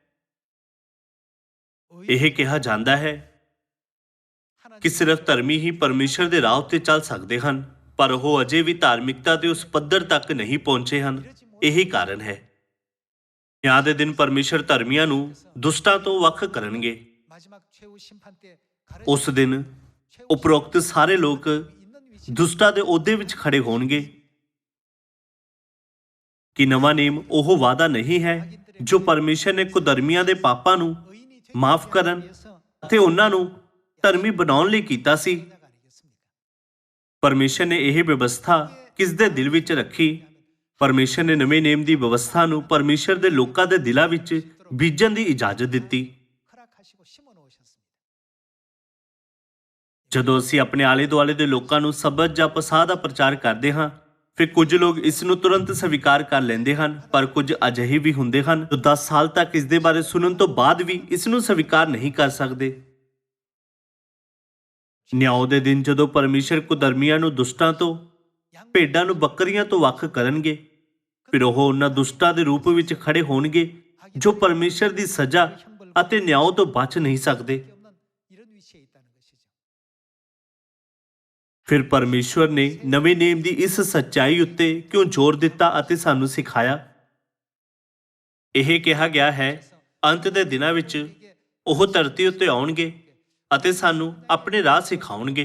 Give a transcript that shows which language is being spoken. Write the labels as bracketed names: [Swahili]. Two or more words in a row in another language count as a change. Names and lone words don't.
[Punjabi] ਇਹ ਕਿਹਾ ਜਾਂਦਾ ਹੈ ਕਿ ਸਿਰਫ ਧਰਮੀ ਹੀ ਪਰਮੇਸ਼ਰ ਦੇ ਰਾਹ ਉੱਤੇ ਚੱਲ ਸਕਦੇ ਹਨ, ਪਰ ਉਹ ਅਜੇ ਵੀ ਧਾਰਮਿਕਤਾ ਦੇ ਉਸ ਪੱਧਰ ਤੱਕ ਨਹੀਂ ਪਹੁੰਚੇ ਹਨ। ਇਹੀ ਕਾਰਨ ਹੈ। ਨਿਆਂ ਦੇ ਦਿਨ ਪਰਮੇਸ਼ਰ ਧਰਮੀਆਂ ਨੂੰ ਦੁਸ਼ਟਾਂ ਤੋਂ ਵੱਖ ਕਰਨਗੇ। [Korean] 마지막 최후 심판 때 [Punjabi] ਉਸ ਦਿਨ ਉਪਰੋਕਤ ਸਾਰੇ ਲੋਕ ਦੁਸ਼ਟਾਂ ਦੇ ਅਹੁਦੇ ਵਿੱਚ ਖੜੇ ਹੋਣਗੇ। ਕਿ ਨਵਾਂ ਨੇਮ ਉਹ ਵਾਅਦਾ ਨਹੀਂ ਹੈ ਜੋ ਪਰਮੇਸ਼ਰ ਨੇ ਕੁਧਰਮੀਆਂ ਦੇ ਪਾਪਾਂ ਨੂੰ ਮਾਫ ਕਰਨ ਅਤੇ ਉਹਨਾਂ ਨੂੰ ਧਰਮੀ ਬਣਾਉਣ ਲਈ ਕੀਤਾ ਸੀ। ਪਰਮੇਸ਼ਰ ਨੇ ਇਹ ਵਿਵਸਥਾ ਕਿਸ ਦੇ ਦਿਲ ਵਿੱਚ ਰੱਖੀ? ਪਰਮੇਸ਼ਰ ਨੇ ਨਵੇਂ ਨੇਮ ਦੀ ਵਿਵਸਥਾ ਨੂੰ ਪਰਮੇਸ਼ਰ ਦੇ ਲੋਕਾਂ ਦੇ ਦਿਲਾਂ ਵਿੱਚ ਬੀਜਣ ਦੀ ਇਜਾਜ਼ਤ ਦਿੱਤੀ। [Korean] 허락하시고 심어 놓으셨습니다. [Punjabi] ਜਦੋਂ ਅਸੀਂ ਆਪਣੇ ਆਲੇ ਦੁਆਲੇ ਦੇ ਲੋਕਾਂ ਨੂੰ ਸਬਤ ਜਾਂ ਪਸਾਹ ਦਾ ਪ੍ਰਚਾਰ ਕਰਦੇ ਹਾਂ, ਫਿਰ ਕੁਝ ਲੋਕ ਇਸ ਨੂੰ ਤੁਰੰਤ ਸਵੀਕਾਰ ਕਰ ਲੈਂਦੇ ਹਨ, ਪਰ ਕੁਝ ਅਜਿਹੇ ਵੀ ਹੁੰਦੇ ਹਨ ਜੋ 10 ਸਾਲ ਤੱਕ ਇਸ ਦੇ ਬਾਰੇ ਸੁਣਨ ਤੋਂ ਬਾਅਦ ਵੀ ਇਸ ਨੂੰ ਸਵੀਕਾਰ ਨਹੀਂ ਕਰ ਸਕਦੇ। ਨਿਆਂ ਦੇ ਦਿਨ ਜਦੋਂ ਪਰਮੇਸ਼ਰ ਕੁਧਰਮੀਆਂ ਨੂੰ ਦੁਸ਼ਟਾਂ ਤੋਂ, ਭੇਡਾਂ ਨੂੰ ਬੱਕਰੀਆਂ ਤੋਂ ਵੱਖ ਕਰਨਗੇ, ਫਿਰ ਉਹ ਉਹਨਾਂ ਦੁਸ਼ਟਾਂ ਦੇ ਰੂਪ ਵਿੱਚ ਖੜੇ ਹੋਣਗੇ ਜੋ ਪਰਮੇਸ਼ਰ ਦੀ ਸਜ਼ਾ ਅਤੇ ਨਿਆਂ ਤੋਂ ਬਚ ਨਹੀਂ ਸਕਦੇ। [Korean] 없는 이런 위치에 있다는 것이죠. [Punjabi] ਫਿਰ ਪਰਮੇਸ਼ਵਰ ਨੇ ਨਵੇਂ ਨੇਮ ਦੀ ਇਸ ਸੱਚਾਈ ਉੱਤੇ ਕਿਉਂ ਜ਼ੋਰ ਦਿੱਤਾ ਅਤੇ ਸਾਨੂੰ ਸਿਖਾਇਆ? ਇਹ ਕਿਹਾ ਗਿਆ ਹੈ, ਅੰਤ ਦੇ ਦਿਨਾਂ ਵਿੱਚ ਉਹ ਧਰਤੀ ਉੱਤੇ ਆਉਣਗੇ ਅਤੇ ਸਾਨੂੰ ਆਪਣੇ ਰਾਹ ਸਿਖਾਉਣਗੇ।